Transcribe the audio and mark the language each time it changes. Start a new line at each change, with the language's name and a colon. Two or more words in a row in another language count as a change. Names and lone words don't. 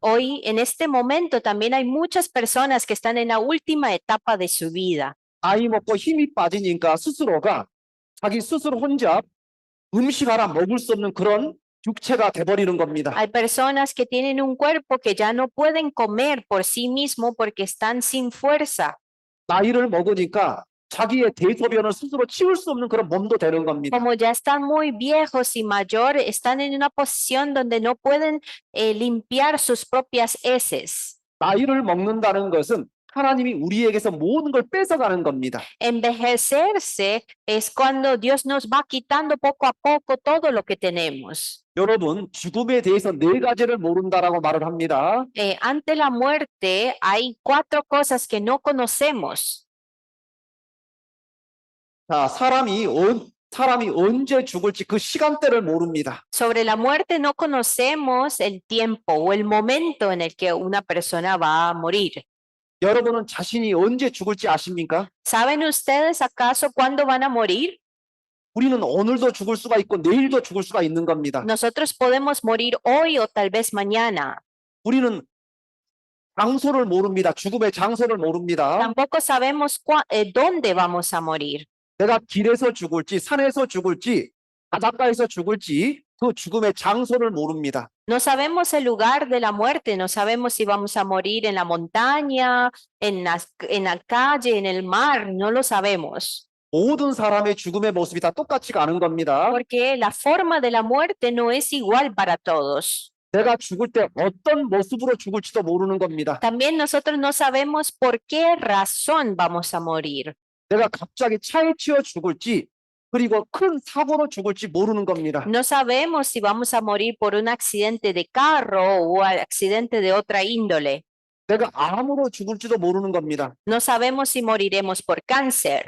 Spanish: Hoy, en este momento, también hay muchas personas que están en la última etapa de su vida.
Korean: 나이 먹고 힘이 빠지니까 스스로가 자기 스스로 혼자 음식 하나 먹을 수 없는 그런 육체가 돼버리는 겁니다.
Spanish: Hay personas que tienen un cuerpo que ya no pueden comer por sí mismo porque están sin fuerza.
Korean: 나이를 먹으니까 자기의 대소변을 스스로 치울 수 없는 그런 몸도 되는 겁니다.
Spanish: Como ya están muy viejos y mayores, están en una posición donde no pueden limpiar sus propias heces.
Korean: 나이를 먹는다는 것은 하나님이 우리에게서 모든 걸 뺏어가는 겁니다.
Spanish: Envejecerse es cuando Dios nos va quitando poco a poco todo lo que tenemos.
Korean: 여러분, 죽음에 대해서 네 가지를 모른다라고 말을 합니다.
Spanish: Ante la muerte hay 4 cosas que no conocemos.
Korean: 자, 사람이 언제 죽을지 그 시간대를 모릅니다.
Spanish: Sobre la muerte no conocemos el tiempo o el momento en el que una persona va a morir.
Korean: 여러분은 자신이 언제 죽을지 아십니까?
Spanish: ¿Saben ustedes acaso cuándo van a morir?
Korean: 우리는 오늘도 죽을 수가 있고 내일도 죽을 수가 있는 겁니다.
Spanish: Nosotros podemos morir hoy o tal vez mañana.
Korean: 우리는 장소를 모릅니다. 죽음의 장소를 모릅니다.
Spanish: Tampoco sabemos dónde vamos a morir.
Korean: 내가 길에서 죽을지 산에서 죽을지 바닷가에서 죽을지 그 죽음의 장소를 모릅니다.
Spanish: No sabemos el lugar de la muerte, no sabemos si vamos a morir en la montaña, en la calle, en el mar, no lo sabemos.
Korean: 모든 사람의 죽음의 모습이 다 똑같지가 않은 겁니다.
Spanish: Porque la forma de la muerte no es igual para todos.
Korean: 내가 죽을 때 어떤 모습으로 죽을지도 모르는 겁니다.
Spanish: También nosotros no sabemos por qué razón vamos a morir.
Korean: 내가 갑자기 차에 치여 죽을지 그리고 큰 사고로 죽을지 모르는 겁니다.
Spanish: No sabemos si vamos a morir por un accidente de carro o accidente de otra índole.
Korean: 내가 암으로 죽을지도 모르는 겁니다.
Spanish: No sabemos si moriremos por cáncer.